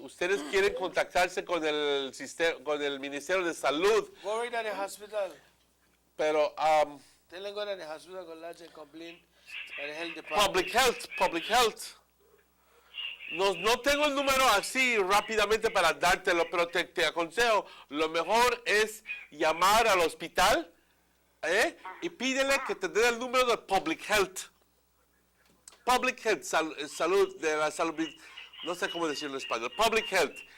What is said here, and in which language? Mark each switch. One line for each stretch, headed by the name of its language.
Spanish: Ustedes quieren contactarse con el Ministerio de Salud.
English: Go right to the hospital.
Spanish: Pero...
English: Tell them go to the hospital, go lodge and complain at the Health Department. Public Health.
Spanish: No tengo el número así rápidamente para dártelo, pero te aconsejo, lo mejor es llamar al hospital y pídele que te den el número de Public Health. Public Health, salud, de la salud, no sé cómo decirlo en español, Public Health.